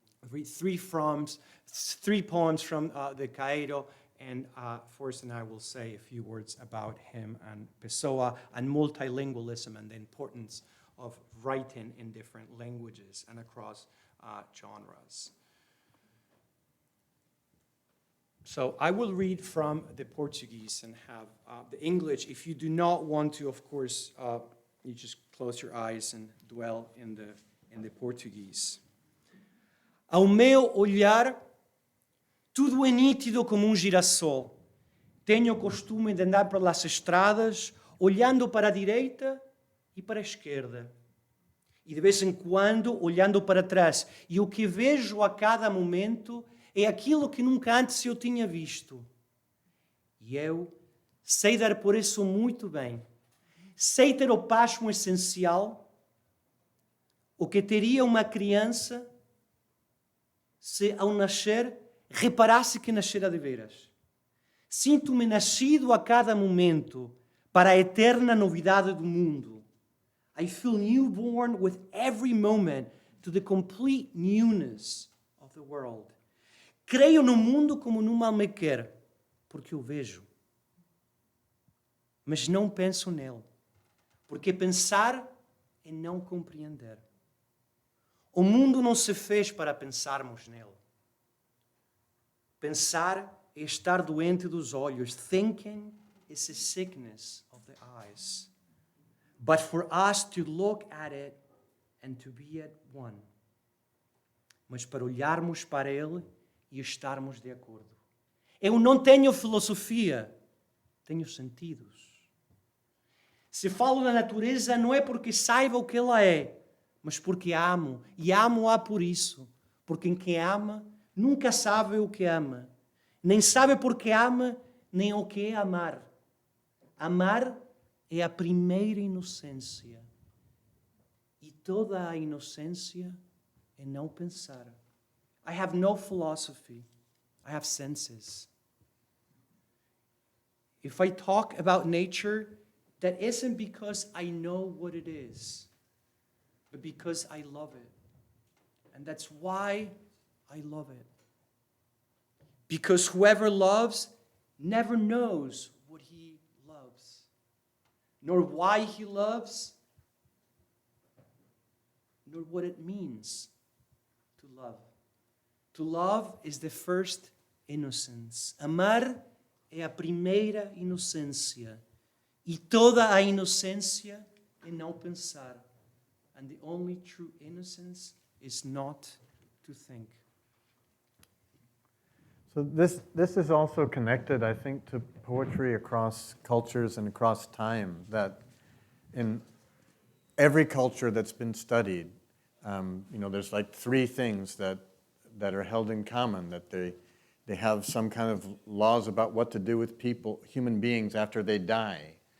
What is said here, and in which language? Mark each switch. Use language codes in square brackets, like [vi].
[en] Read three poems from the Cairo, and Forrest and I will say a few words about him and Pessoa and multilingualism and the importance of writing in different languages and across genres. So I will read from the Portuguese and have the English. If you do not want to, of course, you just close your eyes and dwell in the Portuguese. [pt] Ao meu olhar, tudo é nítido como girassol. Tenho o costume de andar pelas estradas, olhando para a direita e para a esquerda. E de vez em quando, olhando para trás. E o que vejo a cada momento é aquilo que nunca antes eu tinha visto. E eu sei dar por isso muito bem. Sei ter o pasmo essencial, o que teria uma criança se ao nascer reparasse que nascera de veras. Sinto-me nascido a cada momento para a eterna novidade do mundo. [en] I feel newborn with every moment to the complete newness of the world. [pt] Creio no mundo como no mal me quer, porque o vejo. Mas não penso nele, porque pensar é não compreender. O mundo não se fez para pensarmos nele. Pensar é estar doente dos olhos. [en] Thinking is a sickness of the eyes. But for us to look at it and to be at one. [pt] Mas para olharmos para ele e estarmos de acordo. Eu não tenho filosofia, tenho sentidos. Se falo da natureza não é porque saiba o que ela é, mas porque amo, e amo-a por isso. Porque quem ama nunca sabe o que ama, nem sabe porque ama, nem o que é amar. Amar é a primeira inocência, e toda a inocência é não pensar. [en] I have no philosophy, I have senses. If I talk about nature, that isn't because I know what it is, but because I love it. And that's why I love it. Because whoever loves never knows what he loves, nor why he loves, nor what it means to love. To love is the first innocence. [pt] Amar é a primeira inocência. E toda a inocência é não pensar. [en] And the only true innocence is not to think. So this is also connected, I think, to poetry across cultures and across time, that in every culture that's been studied, there's like three things that are held in common, that they have some kind of laws about what to do with people, human beings, after they die.